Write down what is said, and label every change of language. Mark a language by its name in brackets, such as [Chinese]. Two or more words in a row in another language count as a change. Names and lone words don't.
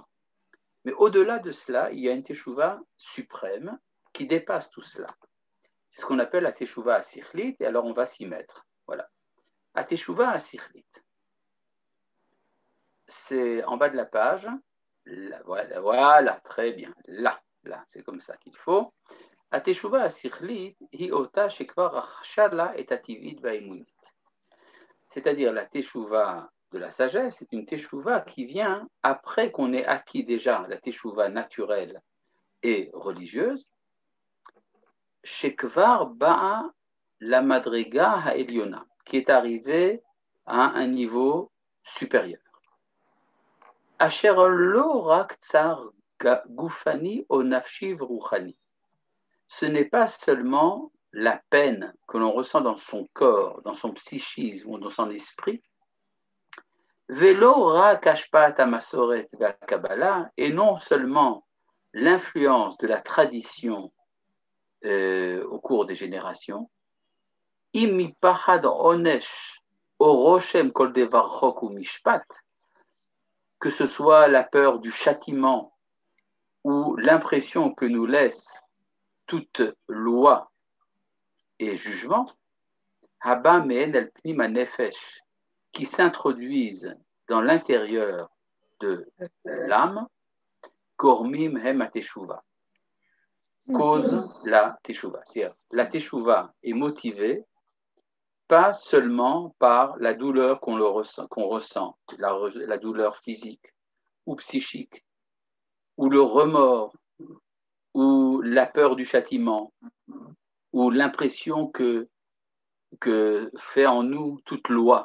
[French] Mais au-delà de cela, il y a une teshuva suprême qui dépasse tout cela. C'est ce qu'on appelle la [Hebrew] תשובה השכלית, [French] et alors on va s'y mettre. Voilà. La [Hebrew] תשובה השכלית. [French] C'est en bas de la page. Là, voilà, très bien. Là, c'est comme ça qu'il faut. [Hebrew] התשובה השכלית היא אותה שכבר רכשה לה את הטבעית והאמונית. [French] C'est-à-dire la teshuva de la sagesse, c'est une teshuva qui vient après qu'on ait acquis déjà la teshuva naturelle et religieuse. [Hebrew] שכבר באה למדרגה העליונה, [French] qui est arrivée à un niveau supérieur. [Hebrew] אשר לא רק צער גופני או נפשי ורוחני. [French] Ce n'est pas seulement la peine que l'on ressent dans son corps, dans son psychisme ou dans son esprit, [Hebrew] ולא רק השפעת המסורת והקבלה, [French] et non seulement l'influence de la tradition au cours des générations, [Hebrew] אם מפחד עונש או רושם כל דבר חוק ו [French] mishpat, que ce soit la peur du châtiment ou l'impression que nous laisse toute loi et jugement, [Hebrew] הבא מעין אל פנים נפש, [French] qui s'introduisent dans l'intérieur de l'âme, [Hebrew] גורמים הם התשובה, [French] cause la teshuva. C'est-à-dire, la teshuva est motivée pas seulement par la douleur qu'on ressent, la douleur physique ou psychique, ou le remords, ou la peur du châtiment, ou l'impression que fait en nous toute loi.